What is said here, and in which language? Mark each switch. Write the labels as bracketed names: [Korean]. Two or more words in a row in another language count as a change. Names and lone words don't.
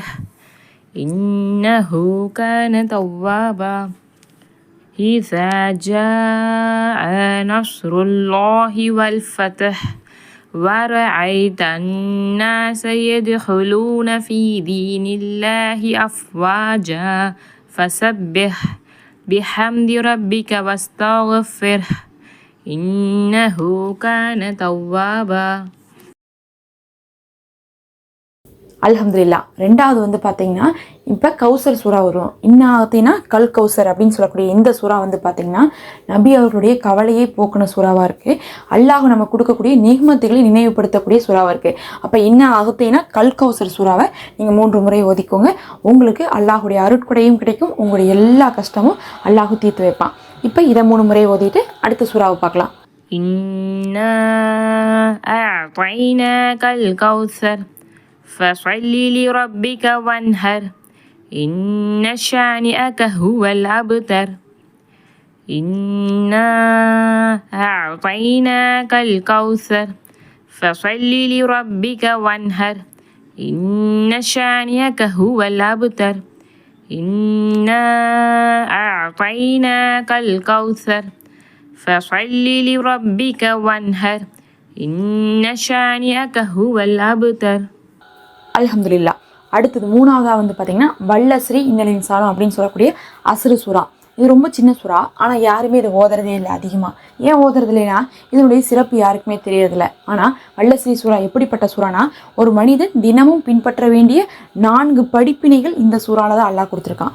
[Arabic] إنه كان توابا إذا جاء نصر الله والفتح ورأيت الناس يدخلون في دين الله أفواجا فسبح بحمد ربك واستغفره إنه كان توابا. [Tamil] அல்ஹம்துலில்லாஹ். ரெண்டாவது பார்த்தீங்கன்னா இப்போ கௌசர் சூறா வரும். [Arabic] إنا أعطيناك الكوثر [Tamil] அப்படின்னு சொல்லக்கூடிய இந்த சூறா பார்த்தீங்கன்னா நபி அவர்களுடைய கவலையை போக்குன சூறாவாக இருக்குது. அல்லாஹ் நம்ம கொடுக்கக்கூடிய நிகமத்துகளை நினைவுபடுத்தக்கூடிய சூறாவாக இருக்குது. அப்போ [Arabic] إنا أعطيناك الكوثر [Tamil] சூறாவை நீங்கள் 3 முறை ஓதிக்கோங்க. உங்களுக்கு அல்லாஹுடைய அருட்கொடையும் கிடைக்கும், உங்களுடைய எல்லா கஷ்டமும் அல்லாஹ் தீர்த்து வைப்பான். இப்போ இதை 3 முறை ஓதிட்டு அடுத்த சூறாவை பார்க்கலாம். [Arabic] إنا أعطيناك الكوثر فصل لربك وانهر إن شانئك هو الأبتر إنا أعطيناك الكوثر فصل لربك وانهر إن شانئك هو الأبتر إنا أعطيناك الكوثر فصل لربك وانهر إن شانئك هو الأبتر. [Tamil] அல்ஹம்துலில்லாஹ். அடுத்தது 3வதாக பார்த்தீங்கன்னா [Arabic] والعصر إن الإنسان [Tamil] அப்படின்னு சொல்லக்கூடிய அஸ்ரு சூறா. இது ரொம்ப சின்ன சூறா, ஆனால் யாருமே இதை ஓதுறதே இல்லை அதிகமாக. ஏன் ஓதுறது இல்லைன்னா இதனுடைய சிறப்பு யாருக்குமே தெரியறதில்ல. ஆனால் வல்லஸ்ரீ சூறா எப்படிப்பட்ட சூறானா ஒரு மனிதன் தினமும் பின்பற்ற வேண்டிய 4 படிப்பினைகள் இந்த சூறாவில் தான் அல்லாஹ் கொடுத்துருக்கான்.